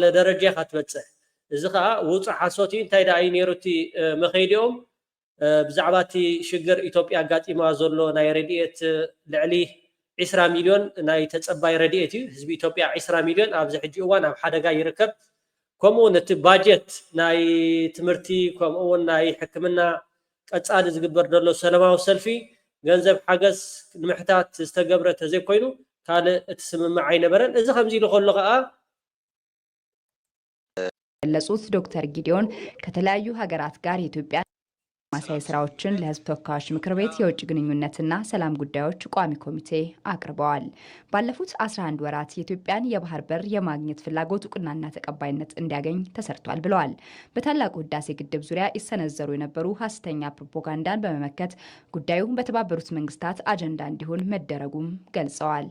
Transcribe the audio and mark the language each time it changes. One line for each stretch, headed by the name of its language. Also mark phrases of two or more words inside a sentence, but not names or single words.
Tigrinya: ደረጃ ኢኻ ትበፅሕ። እዚ ከዓ ውፁእ ሓሶት እዩ። እንታይ ደኣ እዩ ነይሩ እቲ መኸይዲኦም ብዛዕባ እቲ ሽግር ኢትዮጵያ ኣጋጢማ ዘሎ ናይ ረድኤት ልዕሊ 20 ሚልዮን ናይ ተፀባይ ረድኤት እዩ። ህዝቢ ኢትዮጵያ 20 ሚልዮን ኣብዚ ሕጂ እዋን ኣብ ሓደጋ ይርከብ። ከምኡውን እቲ ባጀት ናይ ትምህርቲ ከምኡውን ናይ ሕክምና ቀፃሊ ዝግበር ዘሎ ሰላማዊ ሰልፊ ገንዘብ ሓገዝ ንምሕታት ዝተገብረ ተዘይኮይኑ ካልእ እትስምምዕ ኣይነበረን እዚ ከምዚ ኢሉ ከሎ ከዓ
Amharic: ገለጹት ዶክተር ጊዲዮን ከተለያዩ ሀገራት ጋር የኢትዮጵያ ማሳይ ስራዎችን ለህዝብ ተወካዮች ምክር ቤት የውጭ ግንኙነትና ሰላም ጉዳዮች ቋሚ ኮሚቴ አቅርበዋል። ባለፉት 11 ወራት የኢትዮጵያን የባህር በር የማግኘት ፍላጎት እውቅናና ተቀባይነት እንዲያገኝ ተሰርቷል ብለዋል። በታላቁ ህዳሴ ግድብ ዙሪያ ይሰነዘሩ የነበሩ ሐሰተኛ ፕሮፓጋንዳን በመመከት ጉዳዩ በተባበሩት መንግስታት አጀንዳ እንዲሆን መደረጉም ገልጸዋል።